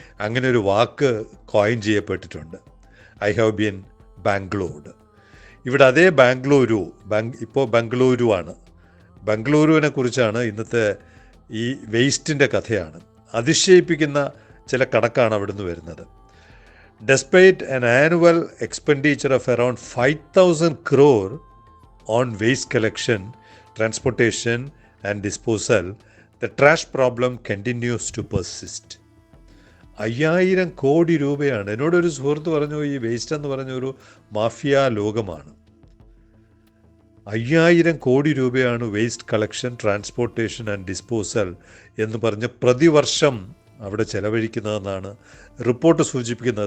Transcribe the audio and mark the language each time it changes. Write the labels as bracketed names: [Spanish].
[Malayalam] അങ്ങനെ ഒരു വാക്ക് കോയിൻ ചെയ്യപ്പെട്ടിട്ടുണ്ട്. I have been Bangalore. ഇവിടെ അതേ ഇപ്പോൾ ബംഗളൂരു ആണ്. ബംഗളൂരുവിനെ കുറിച്ചാണ് ഇന്നത്തെ ഈ വേസ്റ്റിൻ്റെ കഥയാണ്. അതിശയിപ്പിക്കുന്ന ചില കണക്കാണ് അവിടുന്ന് വരുന്നത്. [English] Despite an annual expenditure of around 5,000 crore on waste collection, transportation and disposal, the trash problem continues to persist. [Malayalam] 5,000 കോടി രൂപയാണ്. എന്നോടൊരു സുഹൃത്ത് പറഞ്ഞു, ഈ വേസ്റ്റ് എന്ന് പറഞ്ഞ ഒരു മാഫിയ ലോകമാണ്. 5,000 കോടി രൂപയാണ് waste collection, transportation and disposal എന്ന് പറഞ്ഞ് പ്രതിവർഷം അവിടെ ചെലവഴിക്കുന്നതെന്നാണ് റിപ്പോർട്ട് സൂചിപ്പിക്കുന്നത്.